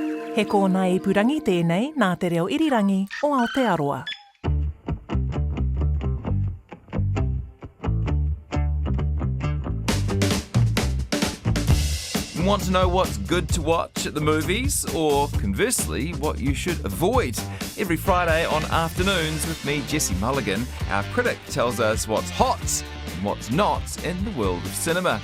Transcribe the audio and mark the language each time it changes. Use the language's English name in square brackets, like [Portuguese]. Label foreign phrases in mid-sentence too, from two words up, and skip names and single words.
[Māori] He kōna ipurangi tēnei nā te reo irirangi o Aotearoa. [English] Want to know what's good to watch at the movies, or conversely, what you should avoid? Every Friday on Afternoons with me, Jesse Mulligan, our critic tells us what's hot and what's not in the world of cinema.